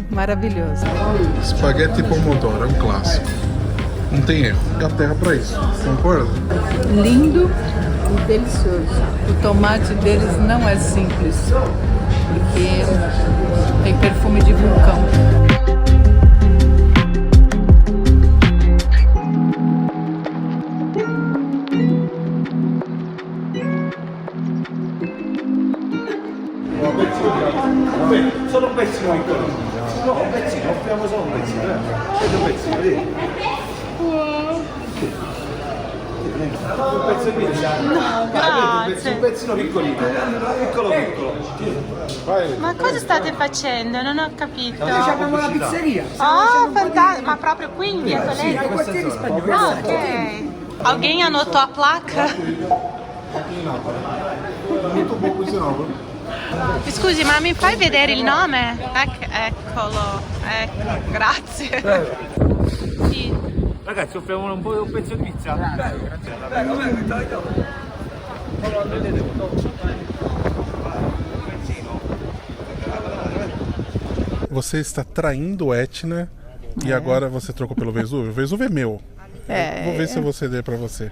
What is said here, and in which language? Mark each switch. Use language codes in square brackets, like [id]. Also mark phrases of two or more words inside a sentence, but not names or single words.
[pt] Maravilhoso. [it] Spaghetti pomodoro, [pt] é um clássico. Não tem erro. É a terra pra isso, concorda? Lindo e delicioso. O tomate deles não é simples, porque tem perfume de vulcão. [it] Solo un pezzino piccolo. No, un pezzino, offriamo solo un pezzino. Vedete un pezzino, vedi? Un pezzo di pizza. No, grazie. Un pezzino piccolino. Piccolo piccolo. Ma cosa state facendo? Non ho capito. Abbiamo la pizzeria. Ah, fantastico. Ma proprio qui in Via Sì, ai Toledo? quartieri spagnoli. [pt] Ah, ok. Alguém anotou a placa? Aqui em Nápoles. Muito bom por sinal. [it] Scusi, ma mi fai vedere il nome? Eccolo, ecco, grazie. Sì. Ragazzi, offriamo un pezzo di pizza. [pt] Você está traindo o Etna e agora você trocou pelo Vesúvio? O Vesúvio é meu. Vou ver se eu vou ceder pra você.